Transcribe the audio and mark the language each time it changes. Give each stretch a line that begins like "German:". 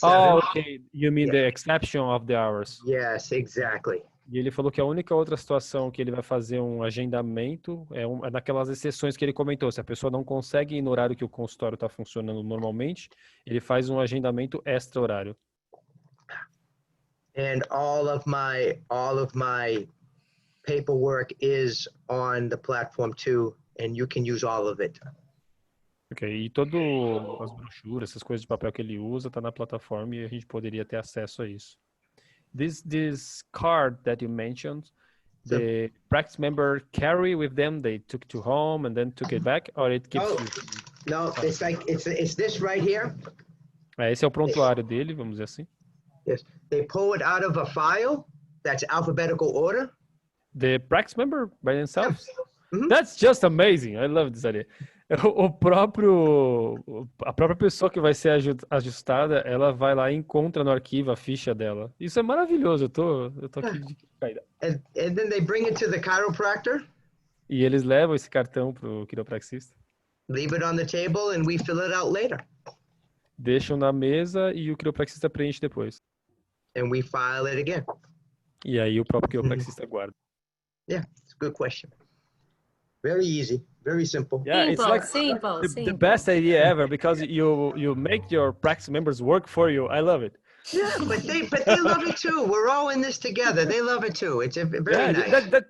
English: Oh, okay. You mean the exception of the hours. Yes, exactly.
Portuguese: E ele falou que a única outra situação que ele vai fazer um agendamento é naquelas exceções que ele comentou. Se a pessoa não consegue ir no horário que o consultório está funcionando normalmente, ele faz um agendamento extra horário.
English: And all of my paperwork is on the platform too, and you can use all of it.
Portuguese: Ok, e as brochuras, essas coisas de papel que ele usa, tá na plataforma e a gente poderia ter acesso a isso.
English: This card that you mentioned, the practice member carry with them, they took to home and then took it back, or it gives you? No, it's like it's this right here.
Portuguese: Esse é o prontuário dele, vamos dizer assim.
English: Yes, they pull it out of a file that's alphabetical order. The practice member by themselves? Mhm. That's just amazing. I love this idea.
Portuguese: A própria pessoa que vai ser ajustada, ela vai lá e encontra no arquivo a ficha dela. Isso é maravilhoso. Eu tô aqui de caída.
English: And then they bring it to the chiropractor,
Portuguese: E eles levam esse cartão pro quiropraxista.
English: leave it on the table, and we fill it out later.
Portuguese: Deixam na mesa e o quiropraxista preenche depois.
English: And we file it again.
Portuguese: E aí o próprio quiropraxista guarda.
English: Yeah, it's a good question. Very easy, very simple. Yeah, it's like the best idea ever because you make your practice members work for you. I love it. Yeah, but they love it too. We're all in this together. They love it too. It's very nice.